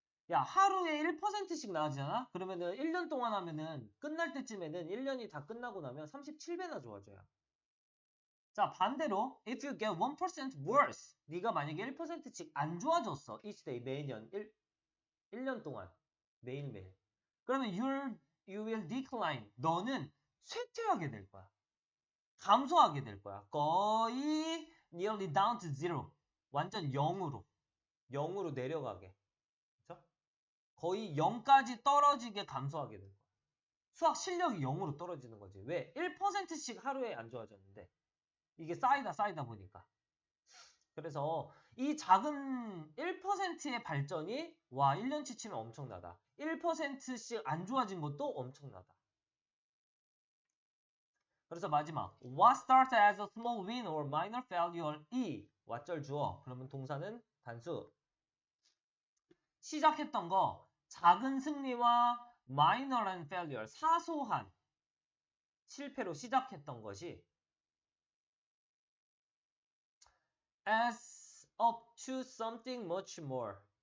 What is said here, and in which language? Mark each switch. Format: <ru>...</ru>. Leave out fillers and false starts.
<ko>야, 하루에 1%씩 나아지잖아? 그러면은 1년 동안 하면은 끝날 때쯤에는 1년이 다 끝나고 나면 37배나 좋아져요. 자, 반대로</ko> <en>if you get 1% worse,</en> <ko>네가 만약에 1%씩 안 좋아졌어.</ko> <en>each day</en> <ko>매년 1년 동안 매일매일. 그러면</ko> <en>you will decline.</en> <ko>너는 쇠퇴하게 될 거야. 감소하게 될 거야. 거의</ko> <en>nearly down to zero.</en> <ko>완전 0으로 내려가게. 그렇죠? 거의 0까지 떨어지게 감소하게 될 거야. 수학 실력이 0으로 떨어지는 거지. 왜? 1%씩 하루에 안 좋아졌는데 이게 쌓이다 보니까. 그래서 이 작은 1%의 발전이 와 1년치 치면 엄청나다. 1%씩 안 좋아진 것도 엄청나다. 그래서 마지막</ko> <en>What starts as a small win or minor failure E</en> <ko>왓절 주어. 그러면 동사는 단수. 시작했던 거 작은 승리와 minor한 failure 사소한 실패로 시작했던 것이</ko> <en>as up to something much more.</en>